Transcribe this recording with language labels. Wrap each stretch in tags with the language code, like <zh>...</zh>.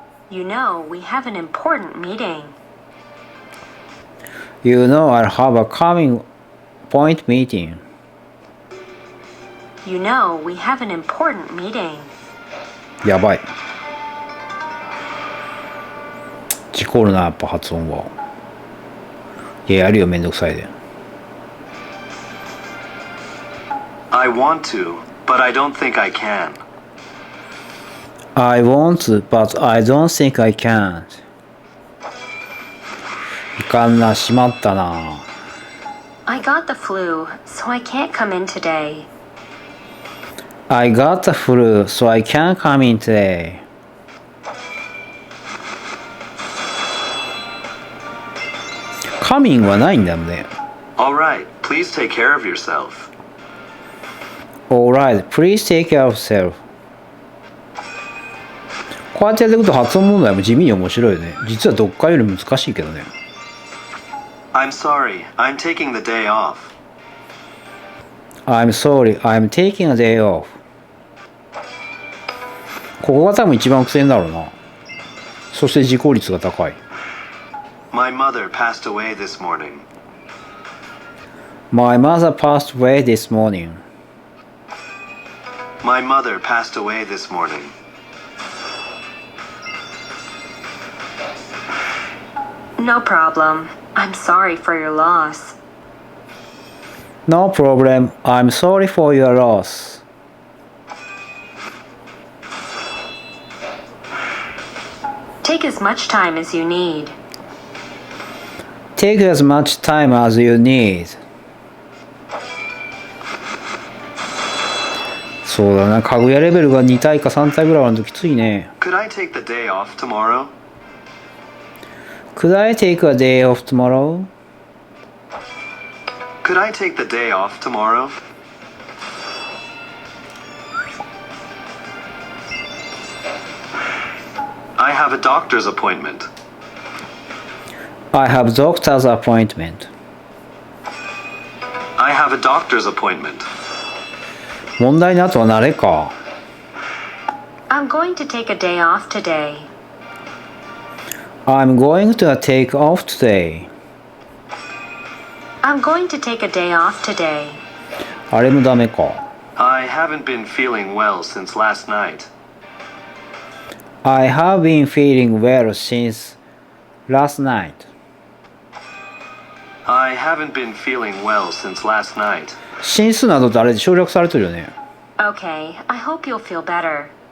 <en>You know, we have an important meeting. You know I'll have a coming point meeting. You know, we have an important meeting.</en> <ja>やばい。事故るな、やっぱ発音は。いや、やるよ、めんどくさいで。</ja> <en>I want to, but I don't think I can. I want to, but I don't think I can't.</en> <ja>いかんな、しまったな。</ja> <en>I got the flu, so I can't come in today. I got the flu, so I can't come in today.</en> <ja>カミングはないんだよね。</ja> <en>Alright, please take care of yourself. Alright, please take care of yourself.</en> <ja>こうやってやっていくと発音問題も地味に面白いよね。実は読解より難しいけどね。</ja> <en>I'm sorry, I'm taking the day off. I'm sorry, I'm taking a day off.</en> <ja>ここが多分一番苦戦だろうな。そして事故率が高い。</ja> <en>My mother passed away this morning. My mother passed away this morning. My mother passed away this morning. No problem. I'm sorry for your loss. No problem. I'm sorry for your loss. Take as much time as you need. Take as much time as you need.</en> <ja>そうだな、かぐやレベルが2体か3体ぐらいあるときついね。</ja> <en>Could I take the day off tomorrow? Could I take a day off tomorrow? Could I take the day off tomorrow? I have a doctor's appointment. I have doctor's appointment. I have a doctor's appointment.</en> <ja>問題の後は慣れか。</ja> <en>I'm going to take a day off today. I'm going to take off today. I'm going to take a day off today.</en> <ja>あれもダメか。</ja> <en>I haven't been feeling well since last night. I have been feeling well since last night. I haven't been feeling well since last night.</en> <ja>新数などってあれで省略されてるよね。</ja> <en>Okay, I hope you'll feel better.</en>